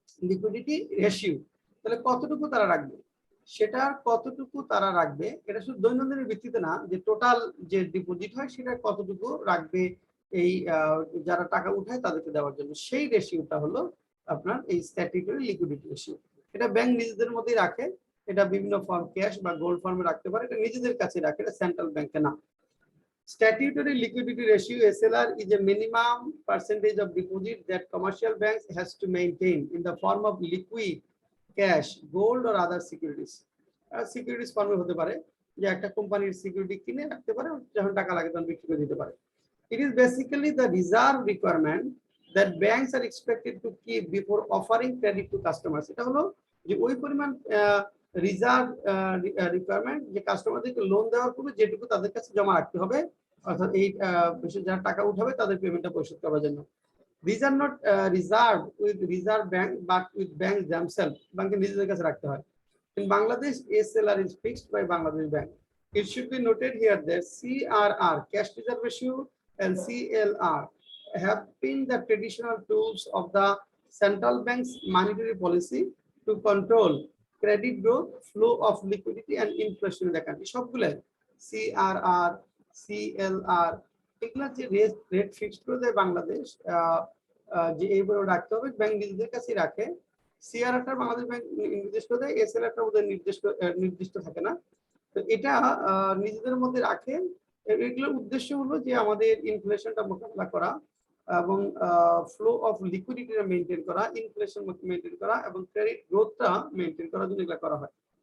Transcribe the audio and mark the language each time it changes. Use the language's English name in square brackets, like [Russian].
[Bangla] Liquidity ratio, তাহলে কতটুকু তারা রাখবে, সেটার কতটুকু তারা রাখবে এটা শুধু দৈনন্দিনের ভিত্তিতে না, যে টোটাল যে ডিপোজিট হয় সেটা কতটুকু রাখবে এই যারা টাকা উঠায় তাদেরকে দেওয়ার জন্য, সেই রেশিওটা হলো আপনার এই স্ট্যাটিউটরি লিকুইডিটি রেশিও। এটা ব্যাংক নিজেদের মধ্যেই রাখে, এটা বিভিন্ন ফর্ম, ক্যাশ বা গোল্ড ফর্মে রাখতে পারে, এটা নিজেদের কাছে রাখে, এটা সেন্ট্রাল ব্যাংকে না। [English] Statutory liquidity ratio (SLR) is a minimum percentage of deposit that commercial banks has to maintain in the form of liquid cash, gold or other securities. [Bangla] Securities form হতে পারে, যে একটা কোম্পানির সিকিউরিটি কিনে রাখতে পারে, যখন টাকা লাগে তখন বিক্রি করে দিতে পারে। [English] It is basically the reserve requirement that banks are expected to keep before offering credit to customers. [Bangla] এটা হলো যে ওই পরিমাণ রিজার্ভ রিকোয়ারমেন্ট যে কাস্টমারদেরকে লোন দেওয়ার পূর্বে যেটুকু তাদের কাছে জমা রাখতে হবে, অর্থাৎ এই যারা টাকা উঠাবে তাদের পেমেন্টটা পরিশোধ করার জন্য। [English] These are not reserved with reserve bank but with banks themselves. [Bangla] ব্যাংকের নিজেদের কাছে রাখতে হয়। [English] In Bangladesh, SLR is fixed by Bangladesh Bank. It should be noted here that CRR, cash reserve ratio, and CLR have been the traditional tools of the central bank's monetary policy to control credit growth, flow of liquidity, and inflation in the country. [Bangla] সবগুলো CRR, CLR এগুলো যে rate fixed করে দেয় বাংলাদেশ, যে এইগুলো রাখতে হবে, bank নিজেদের কাছে রাখে। সিআরআরটা বাংলাদেশ ব্যাংক নির্দেশ করে দেয়, এসএলআরটা বোধহয় নির্দিষ্ট থাকে না। তো এটা নিজেদের মধ্যে রাখে। এগুলোর উদ্দেশ্য হলো যে আমাদের ইনফ্লেশনটা মোকাবিলা করা এবং ফ্লো অফ লিকুইডিটিটা মেনটেন করা, ইনফ্লেশন মেনটেন করা এবং ক্রেডিট গ্রোথটা মেনটেন করার জন্য এগুলো করা হয়।